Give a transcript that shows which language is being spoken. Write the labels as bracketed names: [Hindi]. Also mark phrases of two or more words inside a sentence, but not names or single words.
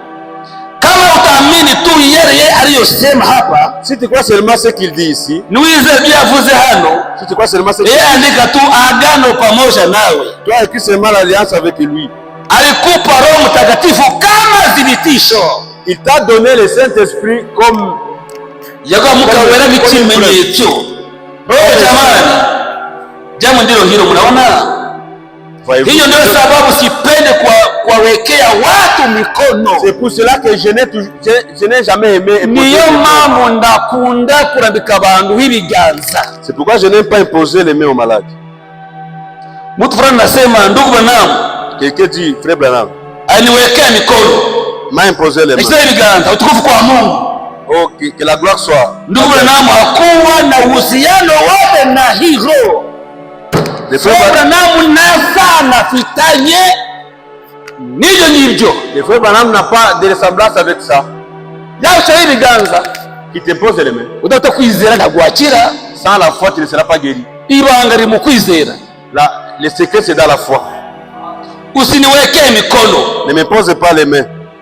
[French] Si tu crois seulement ce qu'il dit ici, si tu crois seulement ce qu'il dit, tu as écrit seulement l'alliance avec lui. Il t'a donné le Saint-Esprit comme [Swahili] hiyo ndio sababu sipende kuwawekea watu mikono. [French] C'est pour cela que je n'ai jamais aimé. [Rundi] Niyo mpamvu ndakunda kurambika abantu ibiganza. [French] C'est pourquoi je n'aime pas imposer les mains aux malades. [Swahili] Mtu fulani nasema ndugu Branham, [French] quelqu'un dit frère Branham [Swahili] aliwekea mikono, [French] m'a imposé les mains. [Swahili] Sio ibiganza, utukufu kwa Mungu. [French] Oh, que la gloire soit. [Swahili] Ndugu Branham hakuwa na uhusiano wote na hilo. [French] Le frère Branham n'a pas de ressemblance avec ça. Qui t'impose les mains. Sans la foi, tu ne seras pas guéri. Le secret, c'est dans la foi. Ne m'impose pas les mains.